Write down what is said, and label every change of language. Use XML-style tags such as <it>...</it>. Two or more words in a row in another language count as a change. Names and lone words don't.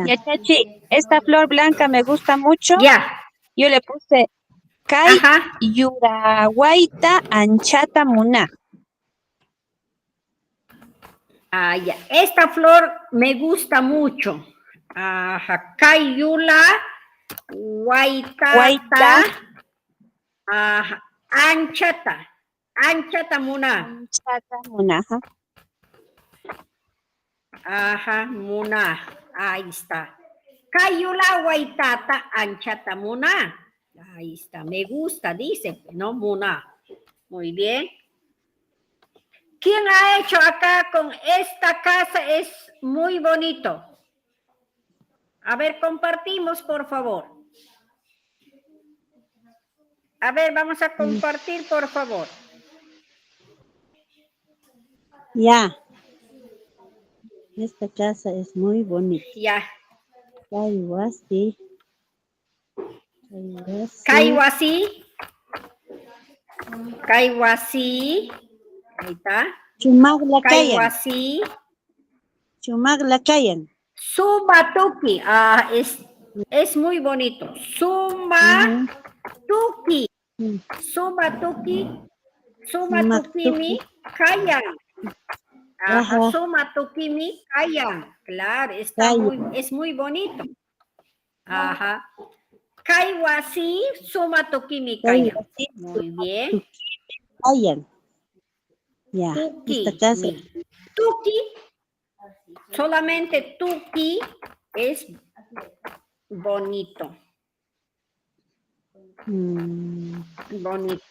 <es>Ya, Chachi, esta flor blanca me gusta mucho. Ya. Yo le puse Kai Ajá.</es> <qu>Yuraguaita Anchata Muna.</qu> <es>Ya. Esta flor me gusta mucho. Ajá.</es> <qu>Kayula, Guaitata, ajá. Anchata Muna. Anchata Muna,</qu> <es>ajá.</es> <qu>Ajá, Muna.</qu> <es>Ahí está.</es> <qu>Kayula, Guaitata, Anchata Muna.</qu> <es>Ahí está. Me gusta, dice, ¿no? Muna. Muy bien. ¿Quién ha hecho acá con esta casa? Es muy bonito. A ver, compartimos, por favor. A ver, vamos a compartir, por favor. Ya. Esta casa es muy bonita. Ya.</es> <qu>Kaiwasi. Kaiwasi. Kaiwasi.</qu> <es>Ahí está.</es> <qu>Chumaglakayan. Kaiwasi. Chumaglakayan. Sumatuki.</qu> <es>Ah, es muy bonito.</es> <qu>Sumatuki. Sumatuki. Sumatukimi kayan. Ajá, Sumatukimi kayan.</qu> <es>Claro, es muy bonito. Ajá.</es> <qu>Kaiwasi Sumatukimi kayan.</qu> <es>Muy bien.</es> <qu>Kayan. Ya. Tuki.</qu> <es>Esta casa.</es> <qu>Tuki.</qu> <es>Solamente tuki es bonito. Bonito.</es>